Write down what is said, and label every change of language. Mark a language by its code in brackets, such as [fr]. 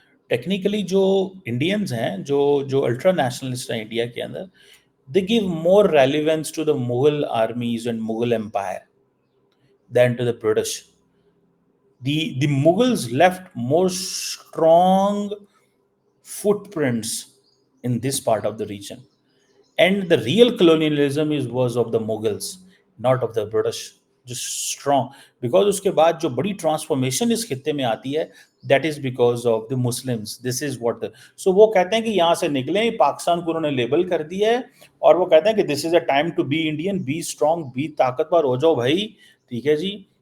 [ur] Technically جو Indians ہیں جو الٹرا نیشنلسٹ ہیں انڈیا کے اندر, [en] they give more relevance to the Mughal armies and Mughal empire than to the British. The Mughals left more strong footprints in this part of the region. And the real colonialism was of the Mughals, not of the British. Just strong. [ur] Because اس کے بعد جو بڑی transformation اس خطے میں آتی ہے, [en] that is because of the Muslims. This is what so [ur] وہ کہتے ہیں کہ یہاں سے نکلیں, پاکستان کو انہوں نے لیبل کر دیا ہے, اور وہ کہتے ہیں کہ [en] this is a time to be Indian, be strong, be [ur] طاقتور ہو جاؤ بھائی, ٹھیک ہے جی.